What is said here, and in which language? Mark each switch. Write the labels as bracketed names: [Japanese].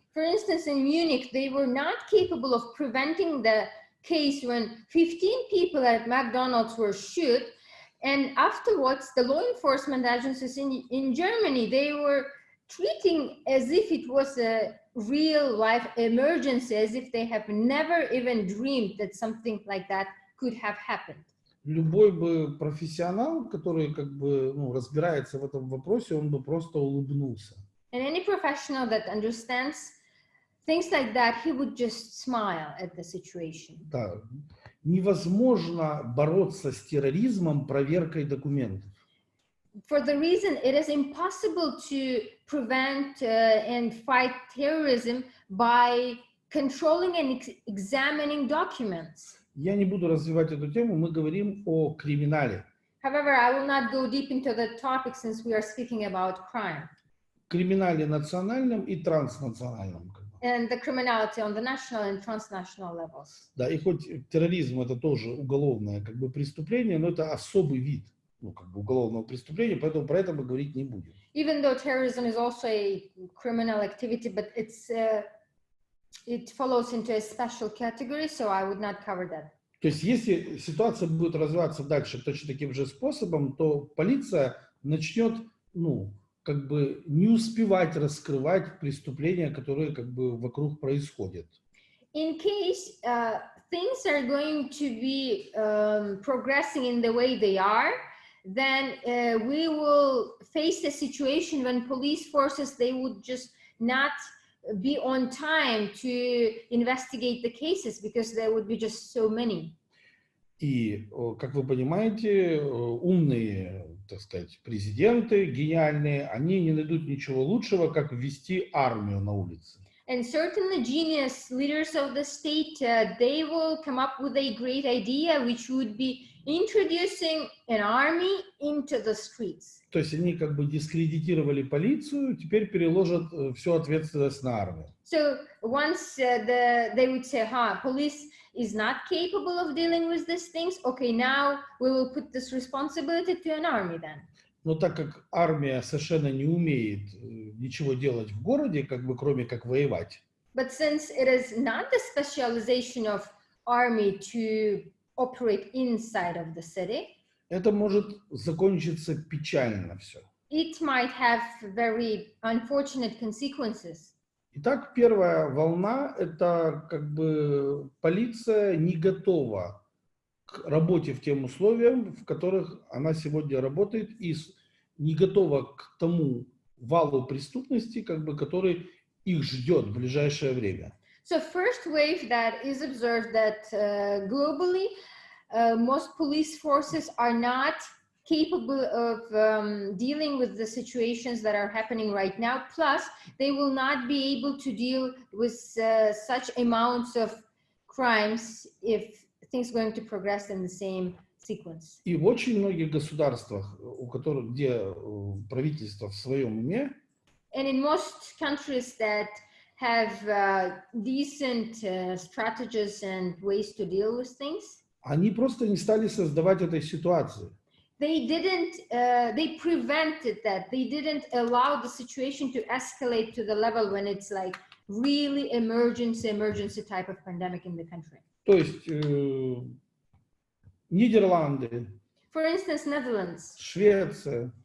[English] For instance, in Munich, they were not capable of preventing the case when 15 people at McDonald's were shot. And afterwards, the law enforcement agencies in Germany, they were treating as if it was a real life emergency, as if they have never even dreamed that something like that could have happened. [Russian] Любой бы профессионал, который как бы, разбирается в этом вопросе, он бы просто улыбнулся. [English] And any professional that understands things like that, he would just smile at the situation. [Russian] Да. Невозможно бороться с терроризмом проверкой документов. [English] For the reason it is impossible to prevent and fight terrorism by controlling and examining documents. [Russian] Я не буду развивать эту тему, мы говорим о криминале. [English] However, I will not go deep into the topic since we are speaking about crime. [Russian] Криминале национальном и транснациональном. [English] And the criminality on the national and transnational levels. [Russian] Да, и хоть терроризм это тоже уголовное как бы преступление, но это особый вид, как бы уголовного преступления, поэтому про это мы говорить не будем. [English] Even though terrorism is also a criminal activity, but it follows into a special category, so I would not cover that. [Russian] То есть, если ситуация будет развиваться дальше точно таким же способом, то полиция начнет, как бы не успевать раскрывать преступления, которые как бы вокруг происходят. [English] In case things are going to be progressing in the way they are, then we will face a situation when police forces, they would just not be on time to investigate the cases because there would be just so many. [Russian] И, как вы понимаете, умные, так сказать, президенты, гениальные, они не найдут ничего лучшего, как ввести армию на улице. [English] And certainly genius leaders of the state, they will come up with a great idea, which would be introducing an army into the streets. [Russian] То есть они как бы дискредитировали полицию, теперь переложат всю ответственность на армию. [English] So once they would say, police is not capable of dealing with these things, okay, now we will put this responsibility to an army then. [Russian] Но так как армия совершенно не умеет ничего делать в городе, как бы кроме как воевать. [English] But since it is not the specialization of army to operate inside of the city, [Russian] это может закончиться печально все. [English] It might have very unfortunate consequences. [Russian] Итак, первая волна – это как бы полиция не готова к работе в тем условиям, в которых она сегодня работает, и не готова к тому валу преступности, как бы, который их ждет в ближайшее время. [English] So first wave that is observed that globally, most police forces are not capable of dealing with the situations that are happening right now. Plus, they will not be able to deal with such amounts of crimes if things are going to progress in the same sequence. [Russian] И в очень многих государствах, где правительство в своем уме, [English] and in most countries that have decent strategies and ways to deal with things, [Russian] они просто не стали создавать этой ситуации. [English] They prevented that. They didn't allow the situation to escalate to the level when it's like really emergency type of pandemic in the country. [Russian] То есть Нидерланды, [English] for instance, Netherlands, [Russian] Швеция,